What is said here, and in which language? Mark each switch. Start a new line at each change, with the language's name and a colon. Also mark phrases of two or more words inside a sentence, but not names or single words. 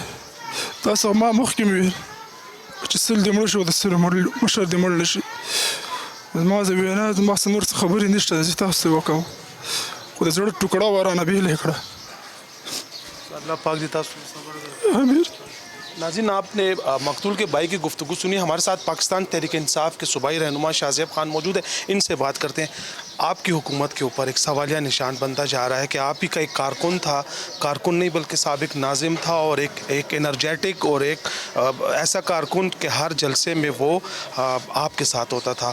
Pashto: تاسو ما مخکې مې ویل چې سل دې مړه شو د سلو مشر دې مړ نه شي. زما د وینا زما څه نور څه خبرې نشته چې تاسو ته وکړم خو د زړه ټوکړه ورانه بېله یې کړه. الله پاک دې تاسو امیر
Urdu: ناظرین، آپ نے مقتول کے بھائی کی گفتگو سنی۔ ہمارے ساتھ پاکستان تحریک انصاف کے صوبائی رہنما شاہزیب خان موجود ہے، ان سے بات کرتے ہیں. آپ کی حکومت کے اوپر ایک سوالیہ نشان بنتا جا رہا ہے کہ آپ ہی کا ایک کارکن تھا، کارکن نہیں بلکہ سابق ناظم تھا، اور ایک انرجیٹک اور ایک ایسا کارکن کہ ہر جلسے میں وہ آپ کے ساتھ ہوتا تھا.